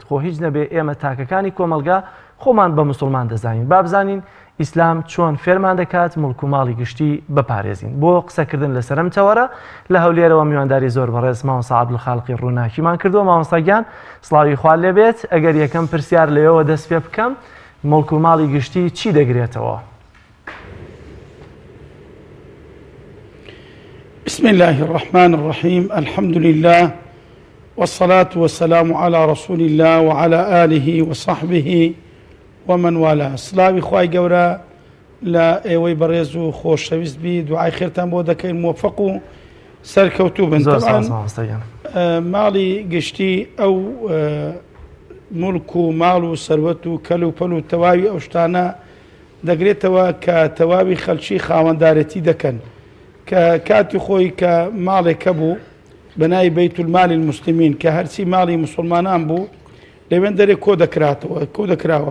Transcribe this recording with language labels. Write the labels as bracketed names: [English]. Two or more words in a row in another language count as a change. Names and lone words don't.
[Central Kurdish] خۆ هیچ نەبێ ئێمە تاکەکانی کۆمەلگا خۆمان بە مسلمان دەزانین، با بزانین ئیسلام چۆن فێرمان دەکات مڵک و ماڵی گشتی بپارێزین. بۆ قسەکردن لەسەرم تەوەرە لە هەولێرەوە میوانداری زۆر بەڕێز مامۆستا عەبدولخاڵقی ڕووناکیمان کردووە. مامۆستاگیان سڵاوی خوا لێبێت، ئەگەر یەکەم پرسیار لەوێەوە دەست پێ بکەم، مڵک و ماڵی گشتی چی دەگرێتەوە؟ [Arabic] بسم الله الرحمن الرحيم الحمد لله والصلاة والسلام على رسول الله وعلى آله وصحبه ومن والاه. [Central Kurdish] سلاوی خوای گەورە لە ئێوەی بەڕێز و خۆشەویست بی، دوعای خێرتان بۆ دەکەین، موفق و سەرکەوتوو بن. ماڵی گشتی ئەو مڵک و ماڵ و سەروەت و کەل و پەل و تەواوی ئەو شتانە دەگرێتەوە کە تەواوی خەڵکی خاوەندارەتی دەکەن، کە کاتی خۆی کە ماڵێکە بوو بەنای [Arabic] بەیت المال المسلمین [Central Kurdish] کە هەرچی ماڵی مسلمانان بوو لەوێن دەرێ کۆ دەکراوە.